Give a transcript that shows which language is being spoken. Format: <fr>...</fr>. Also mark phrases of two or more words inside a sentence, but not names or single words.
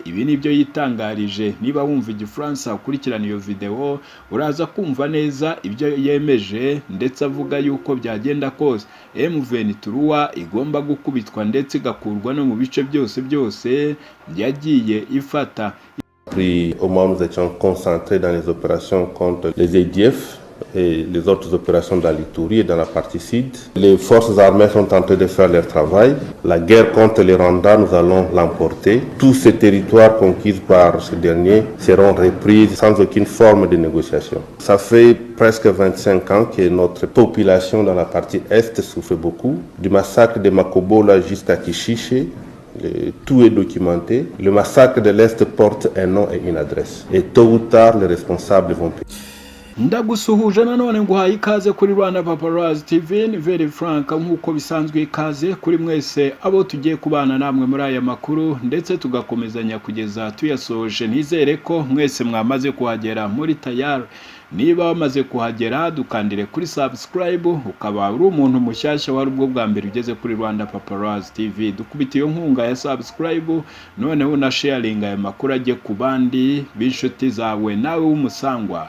<rw>Ibi nibyo yitangarije. Niba wumva igifaransa ukurikirana iyo video uraza kumva neza ibyo yemeje, ndetse avuga yuko byagenda kose M23 igomba gukubitwa ndetse igakurwa no mu bice byose yagiye ifata.</rw> <fr>Au moment où nous étions concentrés dans les opérations contre les EDF et les autres opérations dans l'Ituri et dans la partie sud. Les forces armées sont en train de faire leur travail. La guerre contre les Rwandais, nous allons l'emporter. Tous ces territoires conquis par ce dernier seront repris sans aucune forme de négociation. Ça fait presque 25 ans que notre population dans la partie est souffre beaucoup. Du massacre de Makobola jusqu'à Kishiche, tout est documenté. Le massacre de l'Est porte un nom et une adresse. Et tôt ou tard, les responsables vont payer.</fr> <rw>Ndagusuhuje nanone nguhaye ikaze kuri Rwanda Paparazzi TV. Ni</rw> <en>very frank</en> <rw>nk'uko bisanzwe ikaze kuri mwese abo tugiye kubana namwe muri aya makuru ndetse tugakomezanya kugeza tuyasoje. Nizere ko mwese mwamaze kuhagera muri tayari. Niba wamaze kuhagera dukandire kuri subscribe, ukaba uri umuntu mushyashya wari ubwo bwa mbere ugeze kuri Rwanda Paparazzi TV, dukubita iyo nkunga ya subscribe, noneho na sharing aya makuru ajye ku bandi b'inshuti zawe nawe w'umusangwa.</rw>